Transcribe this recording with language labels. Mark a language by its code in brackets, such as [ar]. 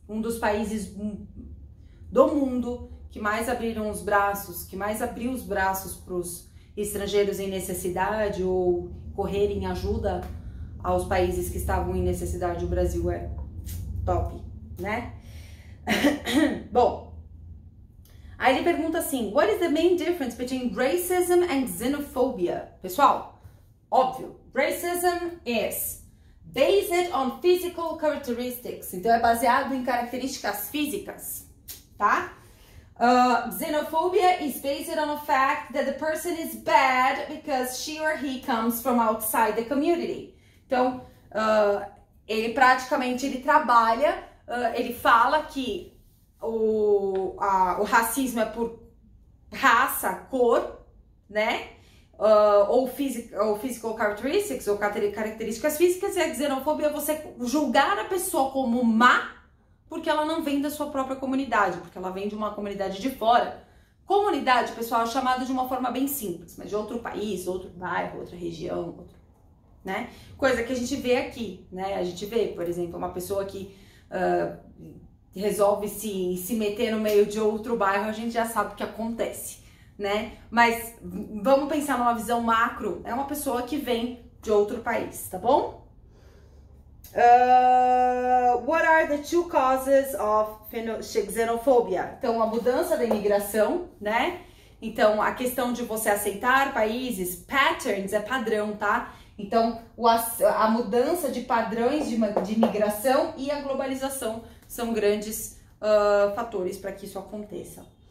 [pt] um dos países do mundo que mais abriram os braços, que mais abriu os braços para os estrangeiros em necessidade ou correr em ajuda aos países que estavam em necessidade. O Brasil é top, né? Bom, aí ele pergunta assim: [en] what is the main difference between racism and xenophobia? [pt] Pessoal, óbvio, [en] racism is based on physical characteristics, [pt] então é baseado em características físicas, tá? [en] Xenophobia is based on the fact that the person is bad because she or he comes from outside the community. [pt] Então, ele praticamente ele fala que o racismo é por raça, cor, né? Ou [en] physical characteristics, [pt] ou características físicas, e a xenofobia é você julgar a pessoa como má porque ela não vem da sua própria comunidade, porque ela vem de uma comunidade de fora. Comunidade, pessoal, é chamada de uma forma bem simples, mas de outro país, outro bairro, outra região, né? Coisa que a gente vê aqui, né? A gente vê, por exemplo, uma pessoa que resolve se meter no meio de outro bairro, a gente já sabe o que acontece, né? Mas vamos pensar numa visão macro, é uma pessoa que vem de outro país, tá bom? [en] What are the two causes of xenophobia? [pt] Então, a mudança da imigração, né? Então, a questão de você aceitar países, patterns é padrão, tá? Então, a mudança de padrões de imigração e a globalização são grandes fatores para que isso aconteça.